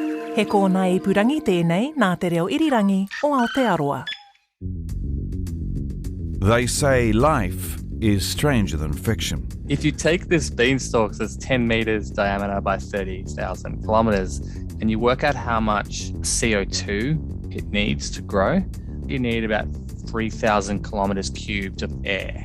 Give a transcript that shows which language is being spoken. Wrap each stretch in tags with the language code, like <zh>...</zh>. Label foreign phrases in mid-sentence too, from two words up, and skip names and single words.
<mi>He kōna ipurangi tēnei nā te reo irirangi o Aotearoa.</mi> <en>They say life is stranger than fiction. If you take this beanstalk that's 10 meters diameter by 30,000 kilometers and you work out how much CO2 it needs to grow, you need about 3,000 kilometers cubed of air.</en>